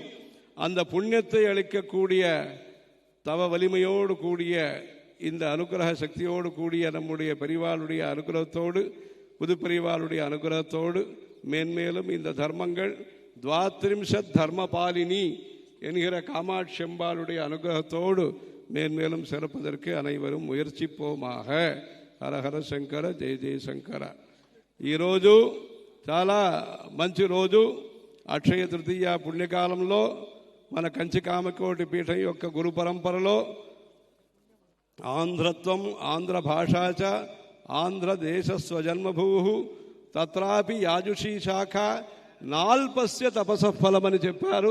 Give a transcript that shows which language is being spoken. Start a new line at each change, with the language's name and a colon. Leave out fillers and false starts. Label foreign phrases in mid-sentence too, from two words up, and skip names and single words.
Tamil: அந்த புண்ணியத்தை அளிக்கக்கூடிய தவ வலிமையோடு கூடிய இந்த அனுகிரக சக்தியோடு கூடிய நம்முடைய பெரிவாளுடைய அனுகிரகத்தோடு, புது பெரிவாளுடைய அனுகிரகத்தோடு மேன்மேலும் இந்த தர்மங்கள் 32 தர்மபாலினி என்கிற காமாட்சி அம்பாளுடைய அனுகிரகத்தோடு மேன்மேலும் சிறப்பதற்கு அனைவரும் முயற்சிப்போமாக.
Telugu: హరహర శంకర, జయ జయ శంకర. ఈరోజు చాలా మంచి రోజు. అక్షయ తృతీయ పుణ్యకాలంలో మన కంచి కామకోటి పీఠం యొక్క గురు పరంపరలో
Sanskrit: ఆంధ్రత్వం, ఆంధ్ర భాషా చ ఆంధ్రదేశ స్వజన్మభూ తత్రాపి యాజుషీ శాఖ నాల్పస్య తపసఫలమని
Telugu: చెప్పారు.